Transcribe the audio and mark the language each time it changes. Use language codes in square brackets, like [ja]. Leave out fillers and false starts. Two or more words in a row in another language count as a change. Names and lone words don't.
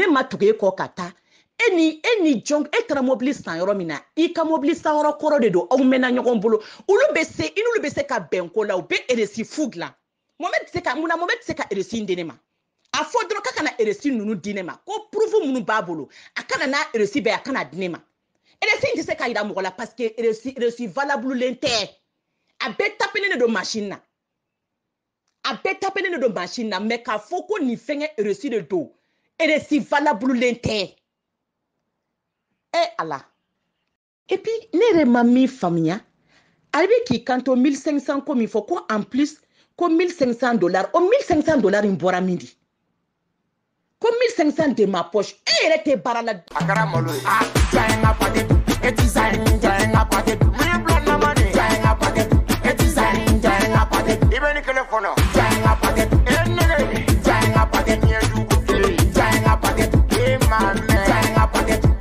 [bm] ma tugu e kɔ ka taa e ni jɔn e taara mobili san yɔrɔ min na i ka mobili san yɔrɔ kɔrɔ de don aw mɛnna ɲɔgɔn bolo olu bɛ se ka bɛn ko la u bɛ reçu fu dilan Mohamed tɛ se ka reçu di ne ma a fɔ dɔrɔn k'a kana reçu ninnu di ne ma ko preuve minnu b'a bolo a kana n'a reçu bɛɛ a kana di ne ma reçu in tɛ se ka yira mɔgɔ la [fr] parce que [bm] reçu valable len tɛ a bɛɛ tapelen de don machine na mais k'a fɔ ko nin fɛngɛ reçu de don reçu valable len tɛ Allah [fr] et puis [bm] ne yɛrɛ ma min faamuya ale bɛ k'i kanto 1500 ko min fɔ ko [fr] en plus [bm] ko $1500 o $1500 in bɔra min di ko 1500 de ma poche e yɛrɛ tɛ baara la a kɛra malo ye jɔn ye n ka paquet e ti sa ye jɔn ye n ka paquet min bila nama de jɔn ye n ka paquet e ti sa ye jɔn ye n ka paquet i bɛ ni kelen fɔlɔ jɔn ye n ka paquet e nɛgɛ jɔn ye n ka paquet ni ye dugu kelen jɔn ye n ka paquet e ma mɛn jɔn ye n ka paquet.